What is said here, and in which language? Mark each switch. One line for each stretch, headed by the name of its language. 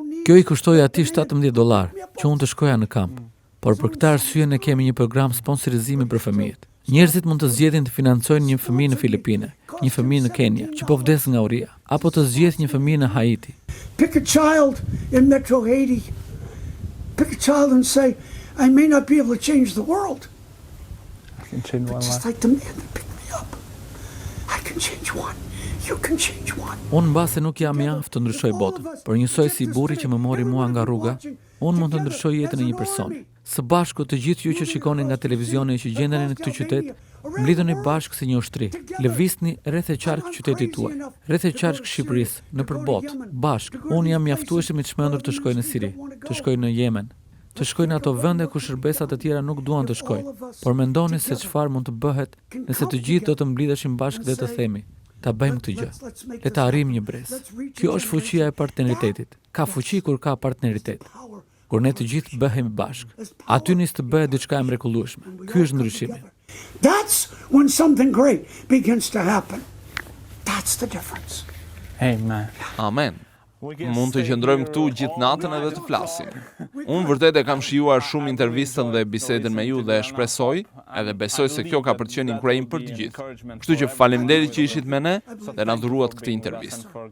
Albanian: Kjo i kushtoi atij $17 që unë të shkoja në kamp. Por për këtë arsye ne kemi një program sponsorizimi për fëmijët. Njerëzit mund të zgjedhin të financojnë një fëmijë në Filipine, një fëmijë në Kenya që po vdes nga uria, apo të zgjedh një fëmijë në Haiti.
English: Pick a child in Metro Haiti. Pick a child and say, I may not be able to change the world, but just like the man that picked me up, I can change one. You can change one.
Albanian: Unë mbase nuk jam i aftë të ndryshoj botën, por njësoj si burri që më mori mua nga rruga, unë mund të ndryshoj jetën e një personi. Së bashku të gjithë ju që shikoni nga televizioni që gjendeni në këtë qytet, mblidheni bashkë si një ushtri. Lëvizni rreth e qark qytetit tuaj, rreth e qark Shqipërisë, nëpër botë, bashkë. Unë jam mjaftueshëm i çmendur të shkoj në Siri, të shkoj në Yemen, të shkoj në ato vende ku shërbesat e tjera nuk duan të shkojnë. Por mendoni se çfarë mund të bëhet nëse të gjithë do të mblidheshim bashkë dhe të themi: ta bëjmë këtë gjë. Le ta arrijmë një brez. Kjo është fuqia e partneritetit. Ka fuqi kur ka partneritet. Kur ne të gjithë bëhemi bashkë, aty nis të bëhet diçka e mrekullueshme. Ky është ndryshimi.
English: That's when something great begins to happen. That's the difference. Amen.
Albanian: Amen. Mund të qëndrojmë këtu gjithë natën edhe të flasim. Unë vërtet e kam shijuar shumë intervistën dhe bisedën me ju dhe shpresoj, edhe besoj se kjo ka përqenë inkurajim për të gjithë. Kështu që faleminderit që ishit me ne dhe na dhuruat këtë intervistë.